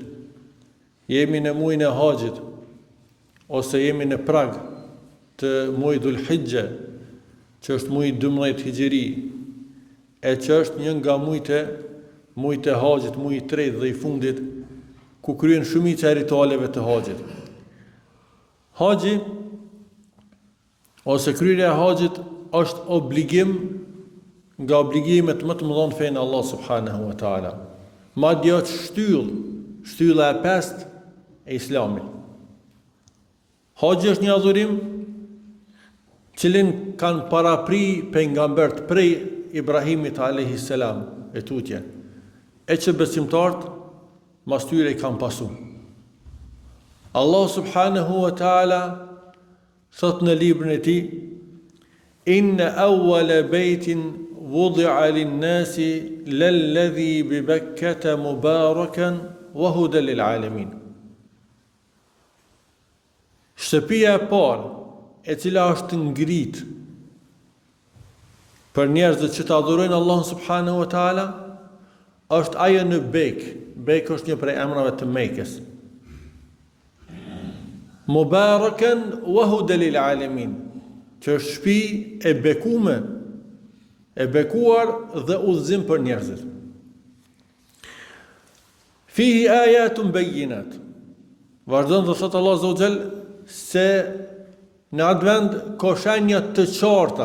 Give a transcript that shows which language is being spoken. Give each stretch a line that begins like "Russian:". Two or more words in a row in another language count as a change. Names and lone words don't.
Albanian: Jemi në muajin e Haxhit, ose jemi në prag të muajit Dhul Hijja, që është muaji 12 Hijri, e që është një nga muajt e Haxhit, muaji I tretë dhe I fundit, ku kryen shumica e ritualeve të Haxhit. Haxhi ose kryerja e Haxhit është obligim nga obligimet më të mëdha në fenë Allah
Arabic: سبحانه وتعالى.
Albanian: Madje është shtylla e pestë e Islamit. Haxhi është një adhurim cilin kanë parapri pejgambert prej Ibrahimit
Arabic: عليه السلام
Albanian: e tutje, e që besimtarët mas tyre I kanë pasu. Allah
Arabic: سبحانه وتعالى
Albanian: thot në librin e Tij:
Arabic: إن أول بيت وضع للناس للذي ببكة مباركا وهدى للعالمين.
Albanian: Shtëpia e parë e cila është ngrit për njerëzit që të adhurojnë Allahun
Arabic: سبحانه وتعالى,
Albanian: është ajo në Bek. Bek është një prej emrave të Mekës.
Arabic: مباركا وهدى للعالمين,
Albanian: që është shtëpi e bekuar dhe udhëzim për njerëzit.
Arabic: فيه آيات بينات.
Albanian: Vazhdon dhe thot Allah
Arabic: عز وجل
Albanian: se në atë vend ka shenja të qarta.